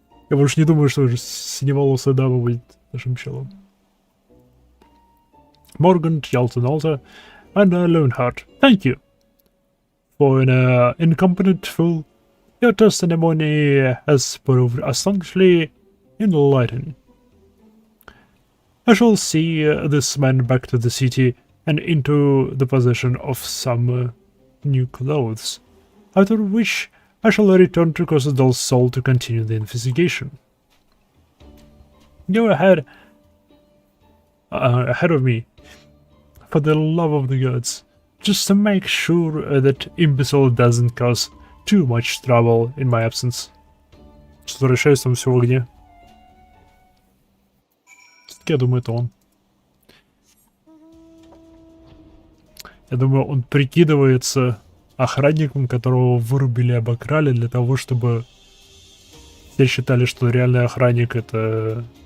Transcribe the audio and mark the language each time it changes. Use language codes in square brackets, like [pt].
[ru] Я больше не думаю, что синеволосая дама будет нашим челом. [en] Morgan, Yalton Alter, and Leonhard. Thank you. For an incompetent fool, your testimony has proved astonishingly enlightening. I shall see this man back to the city and into the possession of some new clothes, after which I shall return to Cosadal's Soul to continue the investigation. Go ahead of me, for the love of the gods, just to make sure that imbecile doesn't cause too much trouble in my absence. [ru] Что возвращаюсь, там все в огне. Я думаю, это он. Я думаю, он прикидывается охранником, которого вырубили и обокрали для того, чтобы все считали, что реальный охранник это...